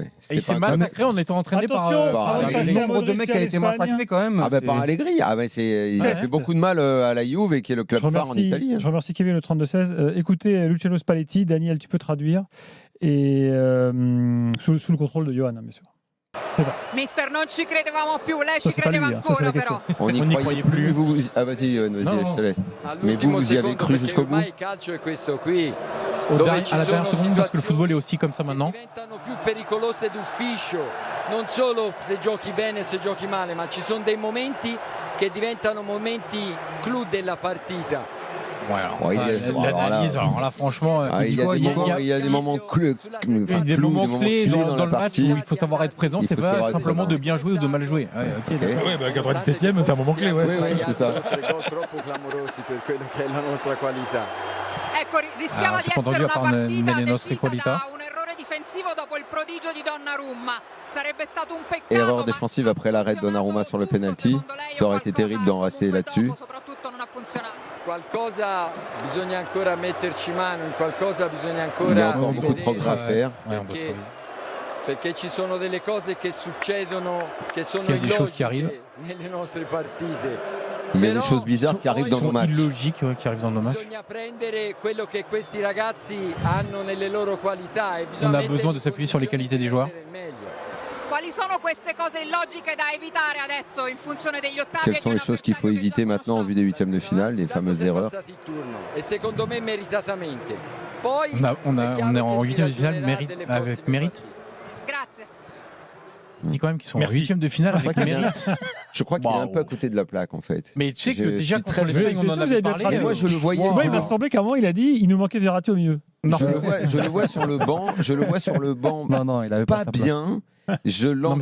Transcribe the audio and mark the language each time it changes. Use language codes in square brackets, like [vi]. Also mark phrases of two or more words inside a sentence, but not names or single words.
[fr] Et il s'est massacré en étant entraîné par. Attention, Le nombre de mecs qui a été massacré quand même. Ah bah par Allegri, il a fait beaucoup de mal à la Juve, qui est le club phare en Italie. Je remercie Kevin le 32-16. Écoutez Luciano Spalletti, Daniel, tu peux traduire. Et sous le contrôle de Johan, bien sûr. C'est parti. [it] Mister, non ci credevamo più, lei [fr] Ça, [it] ci [fr] Bah, c'est pas lui, [it] credeva [fr] ça, c'est la [it] ancora [fr] question. [it] però. [fr] On n'y croyait plus. Ah vas-y, je te laisse. Mais vous y avez cru jusqu'au bout? À la dernière seconde, parce que le football est aussi comme ça maintenant. [it] Diventano più pericolose d'ufficio, non solo se giochi bene e se giochi male, ma ci sono dei momenti che diventano momenti clou della partita. [fr] Ouais, l'analyse, alors là, franchement, il y a des moments clés. des moments clés dans le match partie. où il faut savoir être présent, c'est pas simplement de bien jouer ou de mal jouer. Ouais, ok, d'accord. Ouais, bah 97e, c'est un moment clé, ouais. C'est ça. [it] Troppo clamorosi per quello che è la nostra qualità. Ecco, rischiava Ah, di si può essere dire una fare partita nelle nostre decisa qualità. da un errore difensivo dopo il prodigio di Donnarumma. Sarebbe stato un peccato. [fr] Erreur [it] ma [fr] défensive après l'arrêt de Donnarumma sur le penalty. [it] secondo lei [fr] Ça aurait été [it] qualcosa [fr] terrible d'en rester [it] comunque [fr] là-dessus. [it] dopo soprattutto non ha funzionato. Qualcosa bisogna ancora metterci mano, in qualcosa bisogna [fr] Il y a [it] ancora [fr] encore beaucoup de progrès à faire. [it] perché ci sono delle cose che succedono che sono [fr] S'il y a des choses qui arrivent. [it] illogiche nelle nostre partite. [fr] Il y a des choses bizarres qui arrivent dans nos matchs. Illogiques qui arrivent dans nos matchs. [it] Bisogna prendere quello che questi ragazzi hanno nelle loro qualità e [fr] On [it] bisogna [fr] a besoin de s'appuyer sur les qualités des joueurs. [it] Quali sono queste cose illogiche da evitare adesso in funzione degli ottavi? [fr] Quelles sont les choses qu'il faut éviter maintenant en vue des huitièmes de finale, les fameuses erreurs? [it] E secondo me meritatamente. Poi [fr] On est en [it] è chiaro che [fr] huitième de [it] si [fr] finale [it] ragionerà delle [fr] avec [it] prossime [fr] mérite. [it] partite. Grazie. [fr] Je dis quand même qu'ils sont en Merci. 8e de finale Je crois avec qu'il y a- mérite. Je crois qu'il est un Waouh. peu à côté de la plaque en fait. Mais tu sais que Je déjà suis contre très- l'Espagne, on vous en avez avait bien parlé. traduit. Moi, je le voyais. Moi, il m'a semblé qu'à un moment, il a dit il nous manquait Verratti au milieu. Je le vois sur le banc. Je le vois sur le banc. Non, il avait pas Pas sa place. bien. Je mais l'entends